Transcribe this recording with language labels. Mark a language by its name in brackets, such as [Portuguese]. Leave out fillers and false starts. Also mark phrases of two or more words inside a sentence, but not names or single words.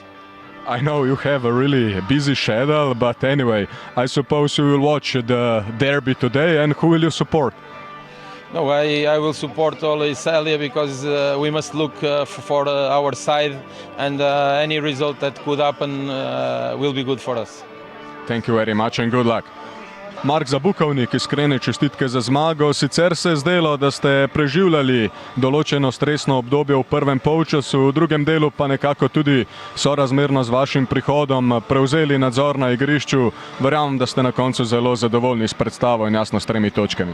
[English] I know you have a really busy schedule, but anyway, I suppose you will watch the derby today, and who will you support? No, I will support always Elia, because we must look for our side, and any result that could happen will be good for us. Thank you very much and good luck. [Slovenian] Mark Zabukovnik, iskrene čestitke za zmago. Sicer se je zdelo, da ste preživljali določeno stresno obdobje v prvem polčasu, v drugem delu pa nekako tudi sorazmerno z vašim prihodom prevzeli nadzor na igrišču. Verjamem, da ste na koncu zelo zadovoljni s predstavo in jasno s 3 točkami.